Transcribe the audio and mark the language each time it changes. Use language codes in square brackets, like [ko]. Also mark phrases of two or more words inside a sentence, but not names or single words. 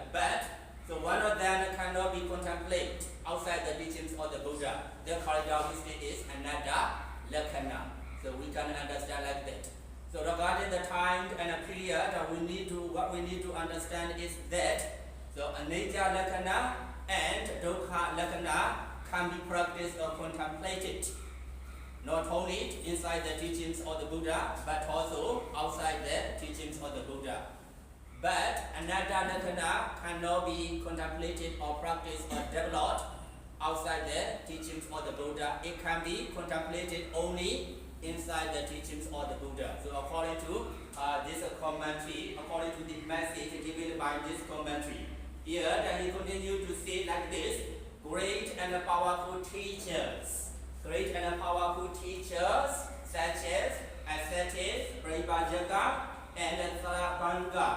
[en] But so one of them cannot be contemplated outside the teachings of the Buddha. The corridor state is another lakkhana. So we can understand like that. So regarding the time and a period, what we need to understand is that so [pi] anicca lakkhana [en] and [pi] dukkha lakkhana [en] can be practiced or contemplated, not only inside the teachings of the Buddha, but also outside the teachings of the Buddha. But [pi] anatta lakkhana [en] cannot be contemplated or practiced or developed outside the teachings of the Buddha. It can be contemplated only inside the teachings of the Buddha. So according to this commentary, according to the message given by this commentary, here he continued to say like this: great and powerful teachers, great and powerful teachers such as ascetics, Prabhajaka, and Sarabanga.